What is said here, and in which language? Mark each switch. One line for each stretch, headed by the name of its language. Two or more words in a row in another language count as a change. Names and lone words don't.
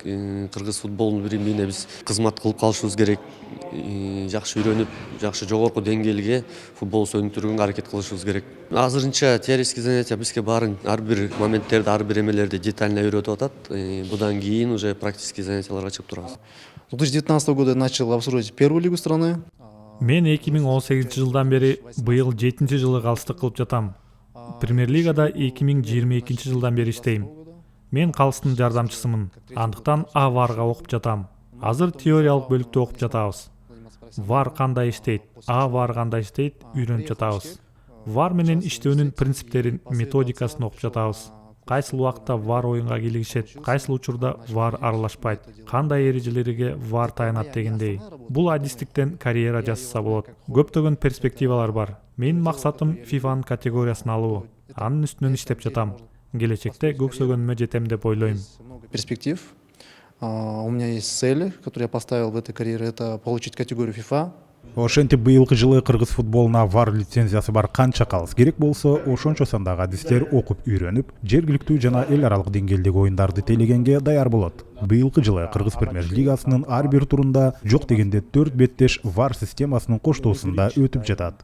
Kyrgyz: Кыргыз футболунун биримдигине биз кызмат кылып калышыбыз керек. Жакшы үйрөнүп, жакшы жогорку деңгээлге футбол өнүктүрүүгө аракет кылышыбыз керек. Азырынча
Russian: теоретический занятия
Kyrgyz: бизге баарын ар бир моменттерди, ар бир эмелерди детально үйрөтүп атат. Будан кийин
Russian: уже практический
Kyrgyz: занятияларга чыгып турабыз.
Russian: С 2019 года я начал обслуживать первую лигу страны.
Kyrgyz: Мен 2018 жылдан бери быйыл 7-чи жылы калыстык кылып жатам. Премьер-лигада 2022 жылдан бери иштейм. Мен калыстын жардамчысымын. Андыктан VAR-га окуп жатам. Азыр теориялык бөлүктө окуп жатабыз. VAR кандай иштейт, VAR кандай иштейт, үйрөнүп жатабыз. VAR менен иштөөнүн принциптерин, методикасын окуп жатабыз. Кайсыл убакта VAR оюнга кийлигишет, кайсыл учурда VAR аралашпайт, кандай эрежелерге VAR таянат дегендей. Бул адистиктен карьера жасаса болот. Көптөгөн перспективалар бар. Менин максатым ФИФАнын категориясын алуу. Анын үстүнөн иштеп жатам. Келечекте көксөгөнүмө жетем деп ойлойм. Перспектив.
Russian: У меня есть цели, которые я поставил в этой карьере, это получить категорию FIFA.
Kyrgyz: Ошентип быйылкы жылы Кыргыз футболуна VAR лицензиясы бар канча калыс керек болсо, ошончо сандагы адистер окуп үйрөнүп, жергиликтүү жана эл аралык деңгээлдеги оюндарды тейлегенге даяр болот. Быйылкы жылы Кыргыз премьер-лигасынын ар бир турунда жок дегенде 4 беттеш VAR системасынын коштоосунда өтүп жатат.